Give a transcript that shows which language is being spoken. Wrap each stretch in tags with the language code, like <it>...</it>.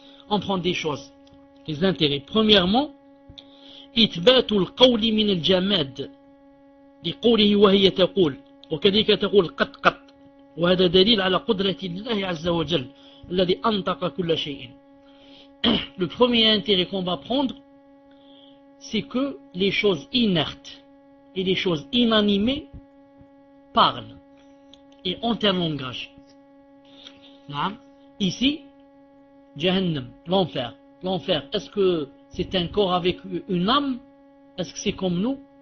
<fr>On prend des choses, des intérêts. Premièrement,</fr> <ar>إثبات القول من الجماد لقوله وهي تقول وكذلك تقول قط وهذا دليل على قدرة الله عز وجل الذي أنطق كل شيء.</ar> <fr>Le premier intérêt qu'on va prendre, c'est que les choses inertes et les choses inanimées parlent et ont un langage. Ici, Jahannam, l'enfer. L'enfer, est-ce que c'est un corps avec une âme? Est-ce que c'est comme nous?</fr>